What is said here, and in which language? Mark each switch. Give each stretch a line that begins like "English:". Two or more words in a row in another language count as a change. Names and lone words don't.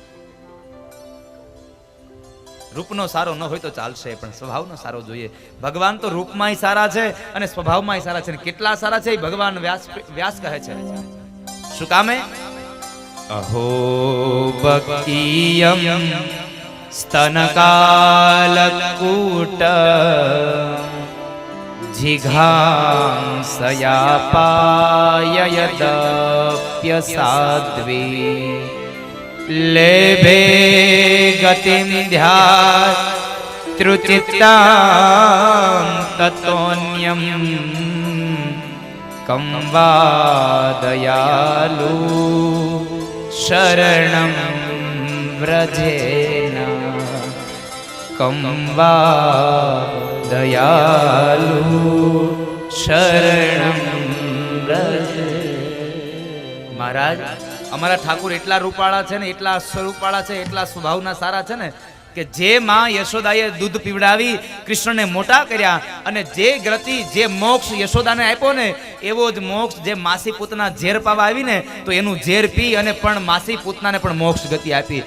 Gujarati: રૂપનો સારો ન હોય તો ચાલશે પણ સ્વભાવનો સારો જોઈએ. ભગવાન તો રૂપમાંય સારા છે અને સ્વભાવમાંય સારા છે. કેટલા સારા છે એ ભગવાન વ્યાસ કહે છે. શું કામે?
Sanskrit: અહો બકીયમ स्तनकालकूट जिघांसयापाययदप्यसाध्वी लेभे गतिं ध्यातृचित्तां ततोऽन्यं कं वा दयालु शरणं व्रजेन कं वा दयालु शरणं व्रजेन।
Gujarati: મહારાજ અમારા ઠાકુર એટલા રૂપાળા છે ને, એટલા સ્વરૂપાળા છે, એટલા સ્વભાવના સારા છે ને કે જે માં યશોદાએ દૂધ પીવડાવી કૃષ્ણને મોટા કર્યા અને જે ગતિ જે મોક્ષ યશોદાને આપ્યો ને એવો જ મોક્ષ જે માસી પૂતના ઝેર પાવા આવી ને તો એનું ઝેર પી અને પણ માસી પૂતનાને પણ મોક્ષ ગતિ આપી.